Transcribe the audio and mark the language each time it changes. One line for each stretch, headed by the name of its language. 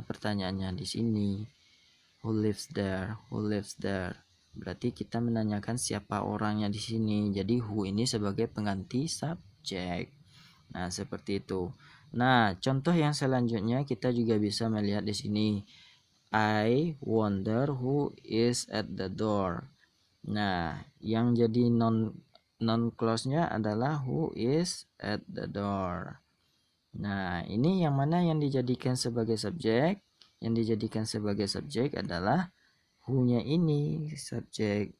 English: Pertanyaannya di sini. Who lives there? Who lives there?
Indonesian: Berarti kita menanyakan siapa orangnya di sini. Jadi who ini sebagai pengganti subjek. Nah, seperti itu. Nah, contoh yang selanjutnya kita juga bisa melihat di sini.
English: I wonder who is at the door.
Indonesian: Nah, yang jadi non clause-nya adalah who is at the door. Nah, ini yang mana yang dijadikan sebagai subjek? Yang dijadikan sebagai subjek adalah who-nya ini subjek.